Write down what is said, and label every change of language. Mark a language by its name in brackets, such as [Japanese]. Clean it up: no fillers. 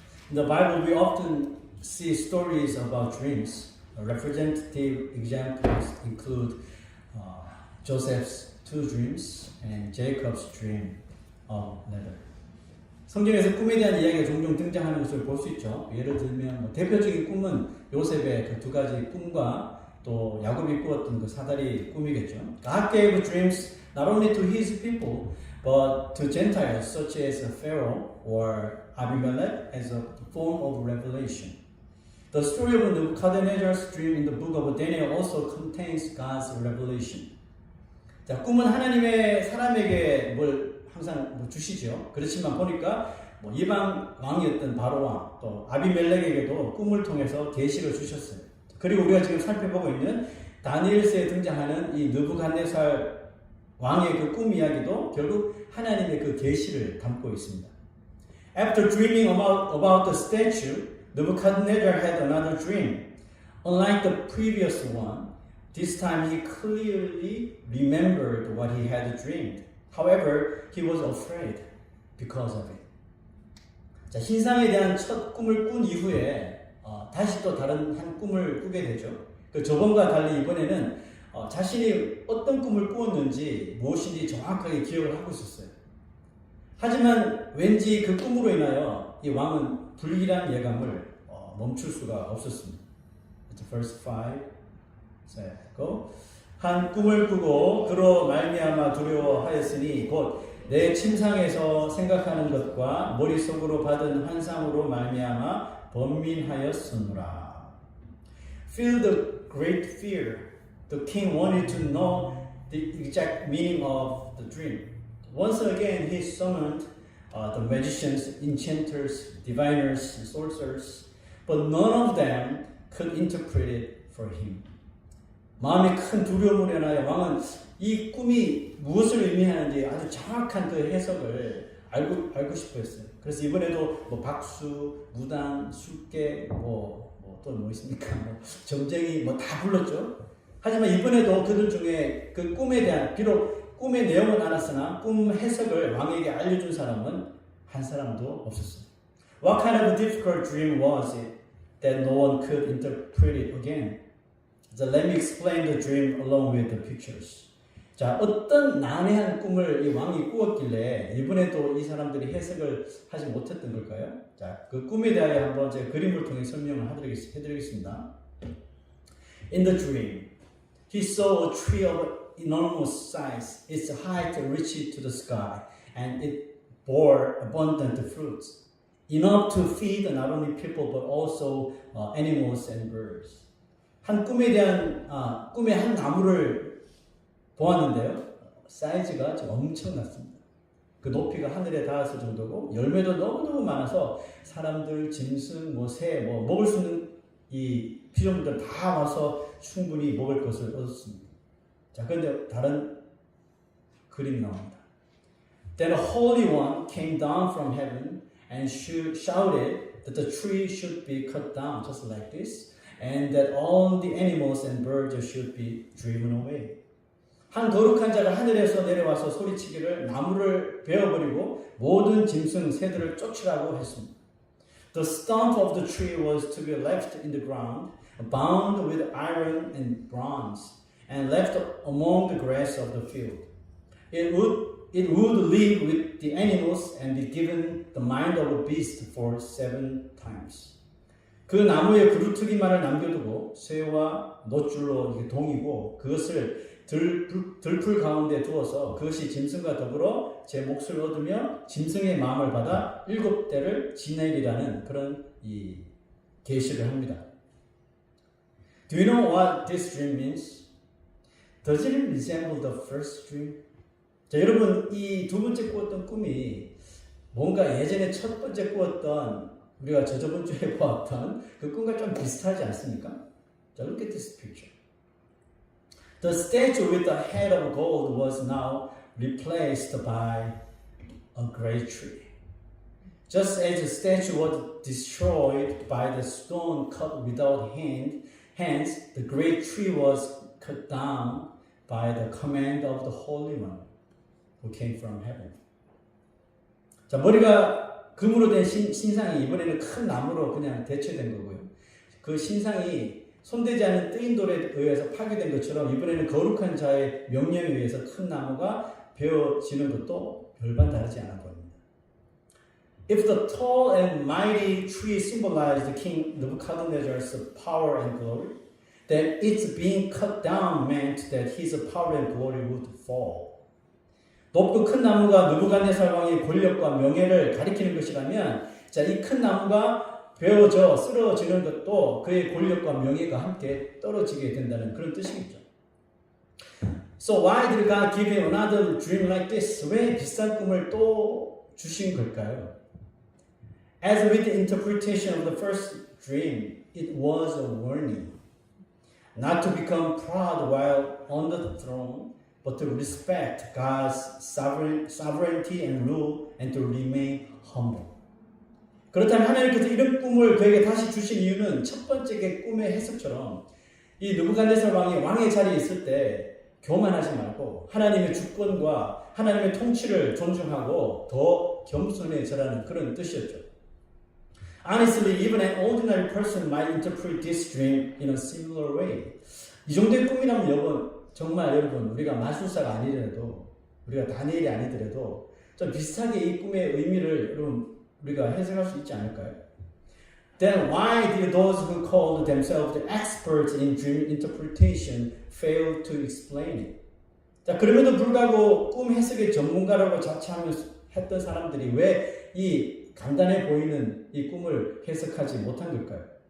[English] In the Bible, we often see stories about dreams. Representative examples include Joseph's two dreams and Jacob's dream of leather. [Korean] 성경에서 꿈에 대한 이야기가 종종 등장하는 것을 볼 수 있죠. 예를 들면 대표적인 꿈은 요셉의 그 두 가지 꿈과 또 야곱이 꾸었던 그 사다리 꿈이겠죠. [English] God gave dreams not only to his people but to Gentiles such as Pharaoh or Abimelech as a form of revelation. The story of Nebuchadnezzar's dream in the book of Daniel also contains God's revelation. [Korean] 자, 꿈은 하나님의 사람에게 뭘 항상 주시죠. 그렇지만 보니까 이방 왕이었던 바로 왕, 또 아비멜렉에게도 꿈을 통해서 계시를 주셨어요. 그리고 우리가 지금 살펴보고 있는 다니엘서에 등장하는 이 느부갓네살 왕의 그 꿈 이야기도 결국 하나님의 그 계시를 담고 있습니다. [English] After dreaming about the statue, Nebuchadnezzar had another dream. Unlike the previous one, this time he clearly remembered what he had dreamed. However, he was afraid because of it. [Korean] 자, 신상에 대한 첫 꿈을 꾼 이후에 다시 또 다른 한 꿈을 꾸게 되죠. 그 저번과 달리 이번에는 자신이 어떤 꿈을 꾸었는지 무엇인지 정확하게 기억을 하고 있었어요. 하지만 왠지 그 꿈으로 인하여 이 왕은 불길한 예감을 멈출 수가 없었습니다. [English] Verse 5. go. [Korean] 한 꿈을 꾸고 그로 말미암아 두려워하였으니 곧 내 침상에서 생각하는 것과 머릿속으로 받은 환상으로 말미암아 번민하였으므라. [English] Feel the great fear. The king wanted to know the exact meaning of the dream. Once again he summoned the magicians, enchanters, diviners, and sorcerers, but none of them could interpret it for him. [Korean] 마음에 큰 두려움을 인하여 왕은 이 꿈이 무엇을 의미하는지 아주 정확한 그 해석을 알고 싶어 했어요. 그래서 이번에도 박수, 무당, 술깨, 또 뭐 있습니까? 점쟁이 다 불렀죠. 하지만 이번에도 그들 중에 그 꿈에 대한, 비록 꿈의 내용은 알았으나 꿈 해석을 왕에게 알려준 사람은 한 사람도 없었어요. [English] What kind of a difficult dream was it that no one could interpret it again? So let me explain the dream along with the pictures. [Korean] 자, 어떤 난해한 꿈을 이 왕이 꾸었길래 이번에도 이 사람들이 해석을 하지 못했던 걸까요? 자, 그 꿈에 대하여 한번 제가 그림을 통해 설명을 해드리겠습니다. [English] In the dream, he saw a tree of enormous size. Its height reached to the sky, and it bore abundant fruits, enough to feed not only people but also animals and birds. [Korean] 한 꿈에 대한 꿈의 한 나무를 보았는데요. 사이즈가 엄청났습니다. 그 높이가 하늘에 닿았을 정도고 열매도 너무너무 많아서 사람들, 짐승, 새, 먹을 수 있는 이 피조물들 다 와서 충분히 먹을 것을 얻었습니다. 자, 그런데 다른 그림이 나옵니다. [English] Then a holy one came down from heaven and shouted that the tree should be cut down just like this, and that all the animals and birds should be driven away. [Korean] 한 거룩한 자가 하늘에서 내려와서 소리치기를 나무를 베어버리고 모든 짐승 새들을 쫓으라고 했습니다. [English] The stump of the tree was to be left in the ground, bound with iron and bronze, and left among the grass of the field. It would live with the animals and be given the mind of a beast for 7 times. [Korean] 그 나무에 그루트기만을 남겨두고 쇠와 놋줄로 동이고 그것을 들풀 가운데 두어서 그것이 짐승과 더불어 제 몫을 얻으며 짐승의 마음을 받아 7대를 지내리라는 그런 이 계시를 합니다. [English] Do you know what this dream means? Does it resemble the first dream? [Korean] 자, 여러분 이 두 번째 꾸었던 꿈이 뭔가 예전에 첫 번째 꾸었던 우리가 저번 주에 보았던 그 꿈과 좀 비슷하지 않습니까? [English] 자, look at this picture. The statue with the head of gold was now replaced by a great tree. Just as the statue was destroyed by the stone cut without hands, the great tree was cut down by the command of the Holy One who came from heaven. [Korean] 자, 머리가 금으로 된 신상이 이번에는 큰 나무로 그냥 대체된 거고요. 그 신상이 손대지 않은 뜨인 돌에 의해서 파괴된 것처럼 이번에는 거룩한 자의 명령에 의해서 큰 나무가 베어지는 것도 별반 다르지 않아 보입니다. [English] If the tall and mighty tree symbolized King Nebuchadnezzar's power and glory, then its being cut down meant that his power and glory would fall. [Korean] 높고 큰 나무가 느부갓네살 왕의 권력과 명예를 가리키는 것이라면, 자, 이 큰 나무가 베어져 쓰러지는 것도 그의 권력과 명예가 함께 떨어지게 된다는 그런 뜻이겠죠. [English] So why did God give him another dream like this? [Korean] 왜 비슷한 꿈을 또 주신 걸까요? [English] As with the interpretation of the first dream, it was a warning. Not to become proud while on the throne, but to respect God's sovereignty and rule and to remain humble. [Korean] 그렇다면 하나님께서 이런 꿈을 그에게 다시 주신 이유는 첫 번째 꿈의 해석처럼 이 느부갓네살 왕이 왕의 자리에 있을 때 교만하지 말고 하나님의 주권과 하나님의 통치를 존중하고 더 겸손해져라는 그런 뜻이었죠. [English] Honestly, even an ordinary person might interpret this dream in a similar way. [Korean] 이 정도의 꿈이라면 정말 여러분 우리가 마술사가 아니더라도 우리가 다니엘이 아니더라도 좀 비슷하게 이 꿈의 의미를 여러분 우리가 해석할 수 있지 않을까요? [English] Then why did those who called themselves the experts in dream interpretation fail to explain it? [Korean] 자, 그럼에도 불구하고 꿈 해석의 전문가라고 자처하면서 했던 사람들이 왜 이 간단해 보이는 이 꿈을 해석하지 못한 걸까요?